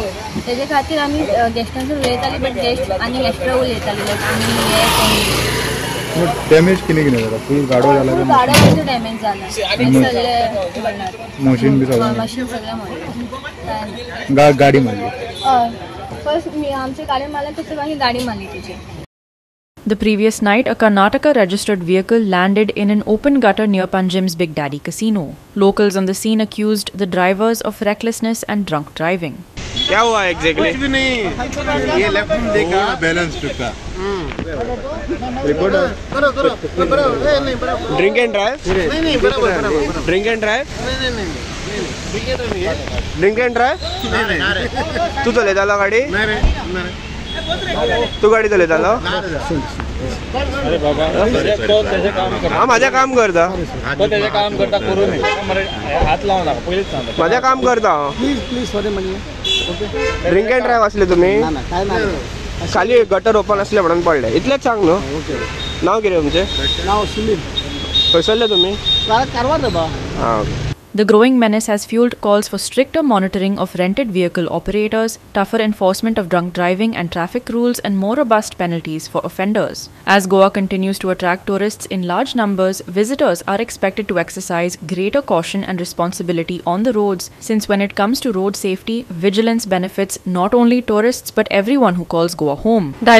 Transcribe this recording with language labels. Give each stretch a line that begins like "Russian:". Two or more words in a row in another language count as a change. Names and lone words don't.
Konkani: तेजे खातीर आमी गॅस्टांचेर उलयतालीं
English: but guest
Konkani: आनी एक्स्ट्रा उलयतालीं लायक आमी डॅमेज कितें कितें जाता? फूल गाडो जाला फूल गाड्यो डॅमेज जाला. सगळे मशीन बी सगळें मशीन सगळें म्हणलें गाडी मारली. फर्स्ट आमचे गाडी मारले तशें मागीर गाडी मारली तेजी.
English: The previous night, a Karnataka registered vehicle landed in an open gutter near Panjim's Big Daddy Casino. Locals on the scene accused the drivers of recklessness and drunk driving.
Hindi: क्या हुआ एग्जैक्टली? कुछ भी नहीं, ये लेफ्ट में देखा बैलेंस टूटा.
English: drink and drive?
Hindi: नहीं बराबर.
English: drink and drive?
Hindi: नहीं
English: drink and drive?
Konkani: नहीं. तू चलयतालो गाडी? तू गाडी चलयतालो? अरे बाबा हांव म्हाजें काम करता. तेजें काम करता करून हात लावं नाका पयलींच सांगता. म्हाजें काम करता हांव.
English: drink and drive
Konkani: असले तुमी? खाली
English: gutter open
Konkani: असले म्हणून पडले. इतलेंच सांग न्हू. नांव कितें तुमचें? नाव सुनील. खंय सरले तुमी? कारवार रे बा. हां ओके.
English: The growing menace has fueled calls for stricter monitoring of rented vehicle operators, tougher enforcement of drunk driving and traffic rules, and more robust penalties for offenders. As Goa continues to attract tourists in large numbers, visitors are expected to exercise greater caution and responsibility on the roads, since when it comes to road safety, vigilance benefits not only tourists but everyone who calls Goa home.